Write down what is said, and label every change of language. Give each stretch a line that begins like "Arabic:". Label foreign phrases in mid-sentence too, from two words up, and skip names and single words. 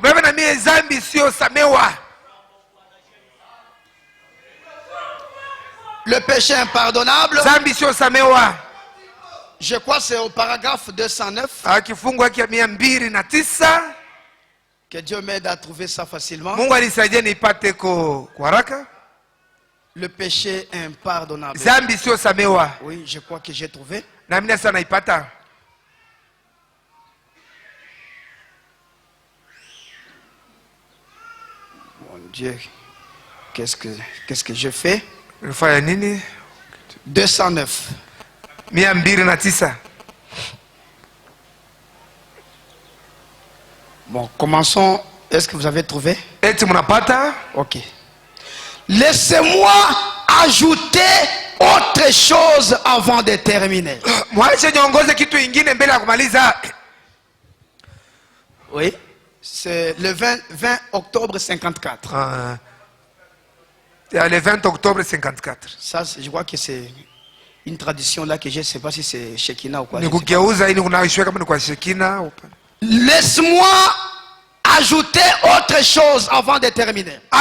French: Le péché impardonnable, je crois que c'est au paragraphe 209. Que Dieu m'aide à trouver ça facilement.
Swahili: Mungu anisaidie nipate kwa haraka.
French: Le péché impardonnable.
Swahili: Zambi sio samewa.
French: Oui, je crois que j'ai trouvé.
Swahili: Na mimi sana naipata.
French: Mon Dieu. Qu'est-ce que je fais?
Swahili: Nifanya nini?
French: 209. 209. Bon, commençons. Est-ce que vous avez trouvé?
Swahili: Eti mnapata?
French: Ok. Laissez-moi ajouter autre chose avant de terminer.
Swahili: Mwache niongoze kitu ingine mbele ya kumaliza.
French: Oui. C'est le 20 octobre 54. Le 20 octobre 54. Ça, je crois que c'est une tradition là que je ne sais pas si c'est Shekina ou quoi. Laisse-moi ajouter autre chose avant de terminer.